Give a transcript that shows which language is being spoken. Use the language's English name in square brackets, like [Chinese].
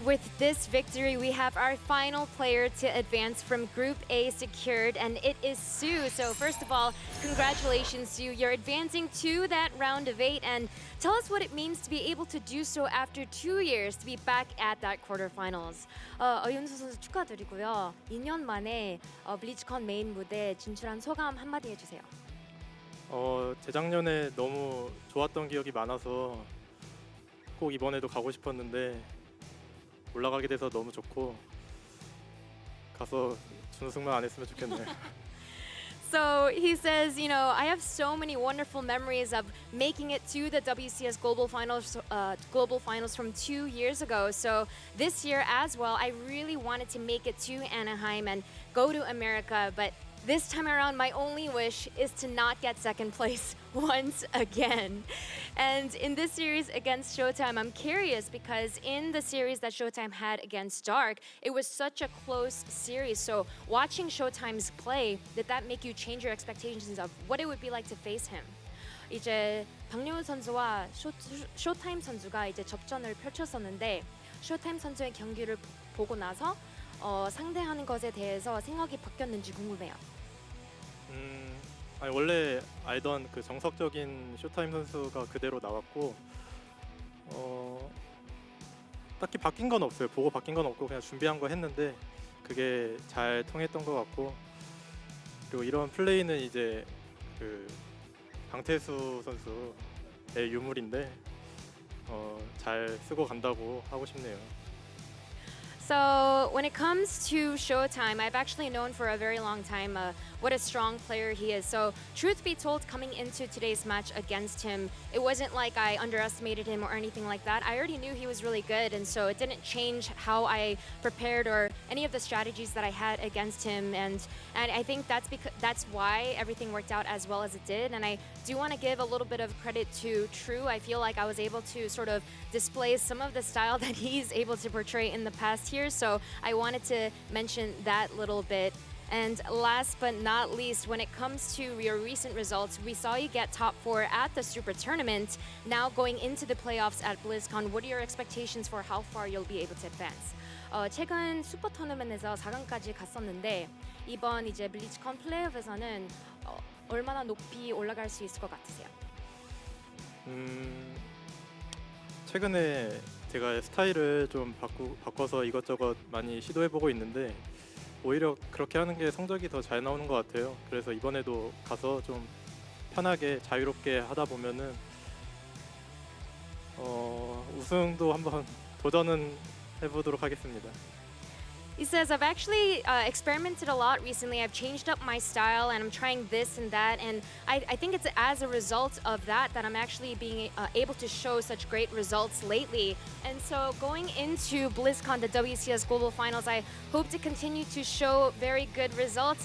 [English] With this victory, we have our final player to advance from Group A secured, and it is soO. So first of all, congratulations, soO. You're advancing to that round of 8, and tell us what it means to be able to do so after 2 years to be back at that quarterfinals. [Korean] 윤수 선수 축하드리고요. 2년 만에 블리즈컨 메인 무대에 진출한 소감 한마디 해주세요. 재작년에 너무 좋았던 기억이 많아서 꼭 이번에도 가고 싶었는데 올라가게 돼서 너무 좋고 가서 준우승만 안 했으면 좋겠네요. [English] So he says, you know, I have so many wonderful memories of making it to the WCS global finals from 2 years ago. So this year as well, I really wanted to make it to Anaheim and go to America, but this time around, my only wish is to not get second place once again. And in this series against ShoWTimE, I'm curious because in the series that ShoWTimE had against Dark, it was such a close series. So watching ShoWTimE's play, did that make you change your expectations of what it would be like to face him? [Korean] 이제 박용훈 선수와 쇼타임 선수가 이제 접전을 펼쳤었는데 쇼타임 선수의 경기를 보고 나서 상대하는 것에 대해서 생각이 바뀌었는지 궁금해요. 아니, 원래 알던 그 정석적인 쇼타임 선수가 그대로 나왔고 딱히 바뀐 건 없어요. 보고 바뀐 건 없고 그냥 준비한 거 했는데 그게 잘 통했던 것 같고, 그리고 이런 플레이는 이제 그 강태수 선수의 유물인데 잘 쓰고 간다고 하고 싶네요. [English] So when it comes to ShoWTimE, I've actually known for a very long time what a strong player he is. So truth be told, coming into today's match against him, it wasn't like I underestimated him or anything like that. I already knew he was really good, and so it didn't change how I prepared or any of the strategies that I had against him. And I think that's why everything worked out as well as it did. And I do want to give a little bit of credit to True. I feel like I was able to sort of display some of the style that he's able to portray in the past here. So I wanted to mention that little bit. And last but not least, when it comes to your recent results, we saw you get top 4 at the Super Tournament. Now going into the playoffs at BlizzCon, what are your expectations for how far you'll be able to advance? [Korean] 최근 슈퍼 토너먼트에서 4강까지 갔었는데 이번 이제 블리즈컨 플레이오프에서는 얼마나 높이 올라갈 수 있을 것 같으세요? 최근에 제가 스타일을 좀 바꿔서 이것저것 많이 시도해보고 있는데 오히려 그렇게 하는 게 성적이 더 잘 나오는 것 같아요. 그래서 이번에도 가서 좀 편하게 자유롭게 하다 보면은 우승도 한번 도전은 해보도록 하겠습니다. [English] He says, I've actually experimented a lot recently. I've changed up my style and I'm trying this and that. And I think it's as a result of that I'm actually being able to show such great results lately. And so going into BlizzCon, the WCS Global Finals, I hope to continue to show very good results.